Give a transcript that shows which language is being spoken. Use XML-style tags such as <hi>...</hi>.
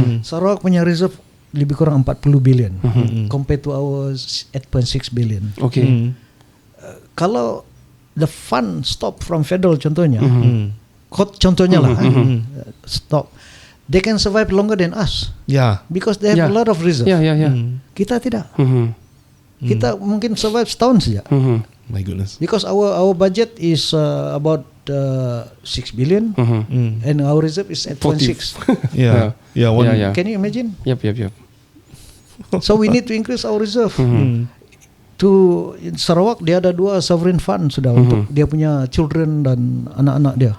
<ms>Sarawak punya reserve lebih kurang 40 billion</ms> <en>compared to ours</en> <ms>8.6 billion.</ms> <en>Okay. Kalau the fund stop from federal</en> <ms>contohnya, contohnya lah,</ms> <en>stop, they can survive longer than us Yeah. because they have a lot of reserve. Yeah.</en> <ms>Kita tidak. Kita mungkin survive setahun saja.</ms> <en>My goodness. Because our budget is about 6 billion and our reserve is 8.6. Yeah. Yeah. One. Yeah. Can you imagine? Yep. So we need to increase our reserve.</en> <ms>To in Sarawak dia ada 2 sovereign fund sudah untuk dia punya children dan anak-anak dia.</ms>